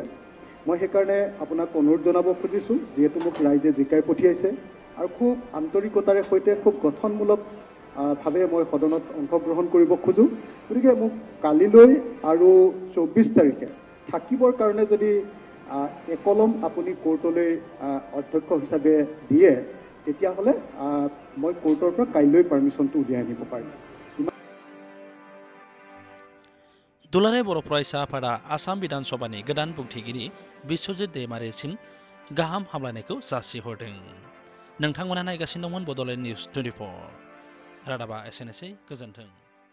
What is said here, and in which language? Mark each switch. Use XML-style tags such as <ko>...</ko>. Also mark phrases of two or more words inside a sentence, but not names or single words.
<as>মই সেইকাৰণে আপোনাক অনুৰোধ জনাব খুজিছোঁ, যিহেতু মোক ৰাইজে জিকাই পঠিয়াইছে আৰু খুব আন্তৰিকতাৰে সৈতে খুব গঠনমূলক ভাৱে মই সদনত অংশগ্ৰহণ কৰিব খোজোঁ। গতিকে মোক কালিলৈ আৰু 24 তাৰিখে থাকিবৰ কাৰণে যদি একলম আপুনি কোৰ্টলৈ অধ্যক্ষ হিচাপে দিয়ে, তেতিয়াহ'লে মই কোৰ্টৰ পৰা কাইলৈ পাৰ্মিশ্যনটো উলিয়াই আনিব পাৰিম।</as> <brx>दुलाराय बर' फरायसा आफादा आसाम विधान सभानि गोदान बुंथिगिरि बिश्वजित दैमारीसिम गाहाम हामलायनायखौ जासिहरदों। नोंथांमोना नायगासिनो दंमोन बड'लेण्ड निउज 24। रादाबा एसेनोसै, गोजोन्थों।</brx>